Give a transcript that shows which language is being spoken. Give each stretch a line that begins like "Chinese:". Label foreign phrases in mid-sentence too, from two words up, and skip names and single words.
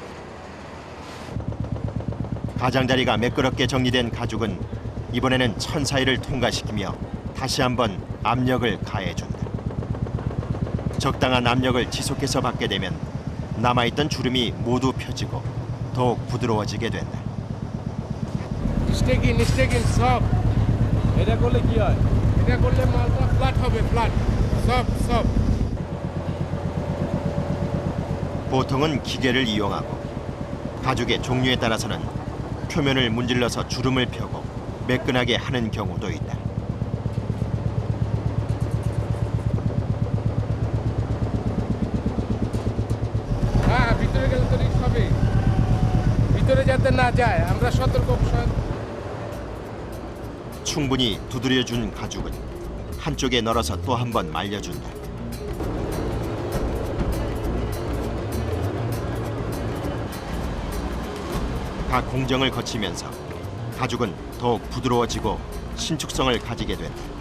Korean: 가장자리가 매끄럽게 정리된 가죽은 이번에는 천 사이를 통과시키며 다시 한번 압력을 가해준다. 적당한 압력을 지속해서 받게 되면 남아있던 주름이 모두 펴지고 더욱 부드러워지게 된다.
Bangla: স্টেকিং সব এটা করলে কি হয় এটা করলে মালটা ফ্ল্যাট হবে ফ্ল্যাট সব
Korean: 보통은 기계를 이용하고 가죽의 종류에 따라서는 표면을 문질러서 주름을 펴고 매끈하게 하는 경우도 있다.
Bangla: হ্যাঁ ভিতরে গেলে তো রিস্ক হবে ভিতরে যাতে না যায় আমরা সতর্ক
Korean: 충분히 두드려준 가죽은 한쪽에 널어서 또 한 번 말려준다. 각 공정을 거치면서 가죽은 더욱 부드러워지고 신축성을 가지게 된다.